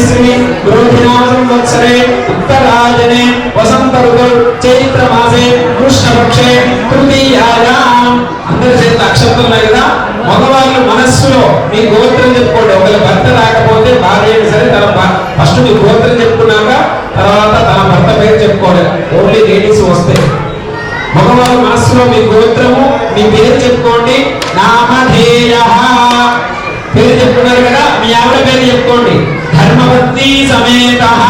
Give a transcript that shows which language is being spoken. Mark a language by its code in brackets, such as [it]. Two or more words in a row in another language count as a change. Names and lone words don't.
[sa] क्रोधिनाम संवत्सरे उत्तरायणे वसंत ऋतौ चैत्र मासे कृष्णपक्षे तृतीयायाम [te] అందరి చేత అక్షంతలు ఉన్నాయి కదా మగవాళ్ళు మనస్సులో మీ గోత్రం చెప్పుకోండి ఒకవేళ భర్త రాకపోతే భార్య సరే తన ఫస్ట్ మీ గోత్రం చెప్పుకున్నాక తర్వాత తన భర్త పేరు చెప్పుకోవాలి [en] only ladies [te] వస్తే మగవాళ్ళు మనస్సులో మీ గోత్రము మీ పేరు చెప్పుకోండి నామధేయ పేరు చెప్పుకున్నారు కదా మీ ఆవిడ పేరు చెప్పుకోండి [sa] ధర్మపత్ని సమేత